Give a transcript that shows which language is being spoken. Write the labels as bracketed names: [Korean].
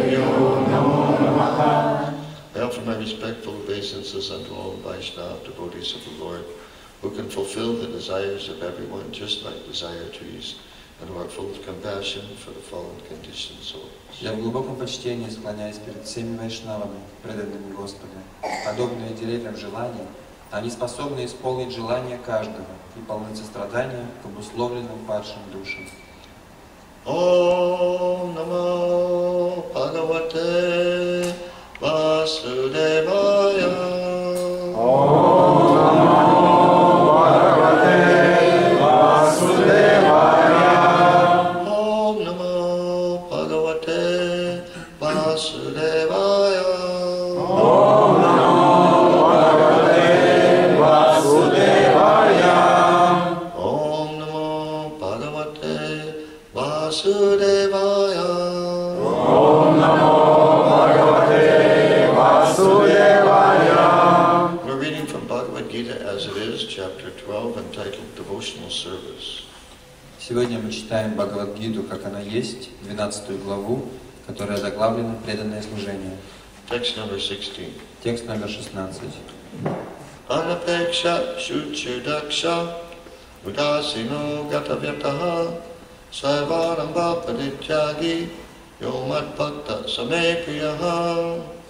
[English] I offer my respectful obeisances unto all Vaishnava devotees of the Lord, who can fulfill the desires of everyone just like desire trees, and who are full of compassion for the fallen conditioned souls. [Russian] Я в глубоком почтении склоняюсь перед всеми вайшнавами, преданными Господу. Подобные деревьям желаний, они способны исполнить желания каждого и полны сострадания к обусловленным падшим душам. [Sanskrit] Om Namo Bhagavate Vasudevaya. Om Namo Bhagavate Vasudevaya. Om Namo Bhagavate Vasudevaya. Om Namo Bhagavate Vasudevaya. Om Namo Bhagavate Vasudevaya. Om Namo Bhagavate Vasudevaya. [English] We're reading from Bhagavad Gita as it is, chapter 12, entitled Devotional Service. [Russian] Сегодня мы читаем Бхагавад-гиту, как она есть, 12 главу, которая заглавлена «Преданное служение». [English] Text number 16. [Russian] Текст номер 16. [Sanskrit] Anapeksha shuchidaksha udasino gatavyataha sarvaramba padityagi yomat bhakta same priyaha.